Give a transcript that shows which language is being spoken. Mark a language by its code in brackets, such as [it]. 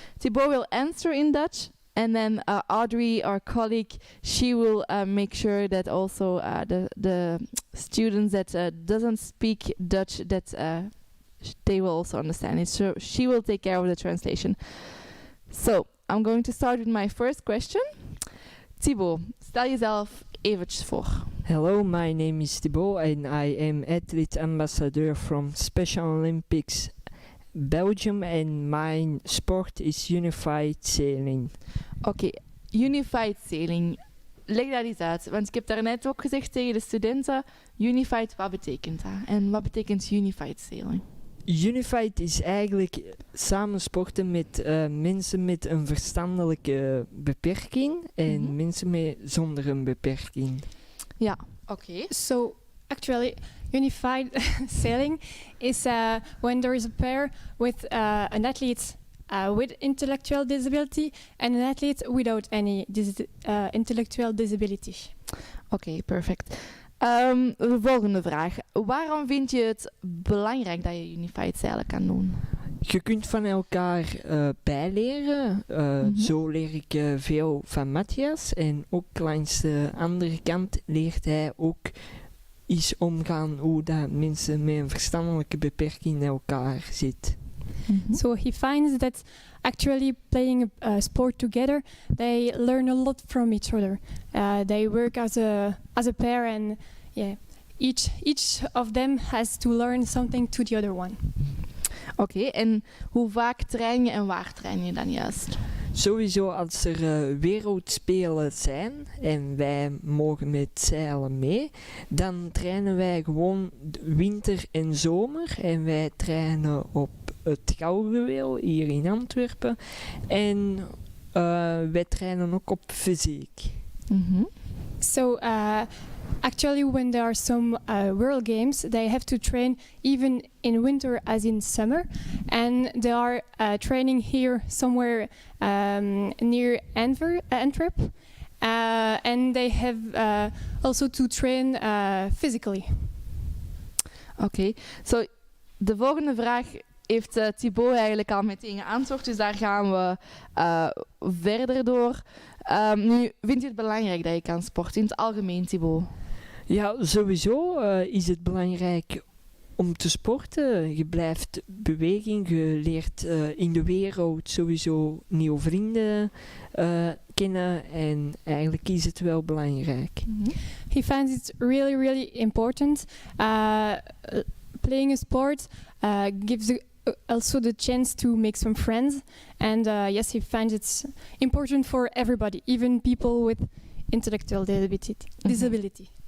[en] Thibeau will answer in Dutch, and then Audrey, our colleague, she will make sure that also the students that doesn't speak Dutch, that they will also understand it. So she will take care of the translation. So I'm going to start with my first question. [nl] Thibeau, stel jezelf eventjes voor. [en] Hello, my name is Thibeau and I am athlete ambassador from Special Olympics Belgium, and my sport is unified sailing. [nl] Oké, unified sailing. Leg dat eens uit, want ik heb daarnet ook gezegd tegen de studenten, unified, wat betekent dat? En wat betekent unified sailing? Unified is eigenlijk samen sporten met mensen met een verstandelijke beperking en mensen zonder een beperking. Ja, oké. [en] So actually, unified sailing is when there is a pair with an athlete with intellectual disability and an athlete without any intellectual disability. [nl] Oké, perfect. De volgende vraag. Waarom vind je het belangrijk dat je unified zeilen kan doen? Je kunt van elkaar bijleren. Zo leer ik veel van Matthias. En ook langs de andere kant leert hij ook eens omgaan hoe dat mensen met een verstandelijke beperking in elkaar zitten. [en] So he finds that actually playing a sport together, they learn a lot from each other. They work as a pair, and each of them has to learn something to the other one. [nl] Oké, en hoe vaak train je en waar train je dan juist? Sowieso als er wereldspelen zijn en wij mogen met zeilen mee, dan trainen wij gewoon winter en zomer. En wij trainen op het Gouwgeweel hier in Antwerpen. En wij trainen ook op fysiek. [en] So actually, when there are some World Games, they have to train even in winter as in summer, and they are training here somewhere near Antwerp, and they have also to train physically. [nl] Oké, so de volgende vraag heeft Thibeau eigenlijk al meteen geantwoord, dus daar gaan we verder door. Nu, vind je het belangrijk dat je kan sporten in het algemeen, Thibeau? Ja, sowieso is het belangrijk om te sporten. Je blijft beweging, je leert in de wereld sowieso nieuwe vrienden kennen en eigenlijk is het wel belangrijk. [en] He finds it really, really important. Playing a sport gives also the chance to make some friends, and yes, he finds it important for everybody, even people with intellectual disability.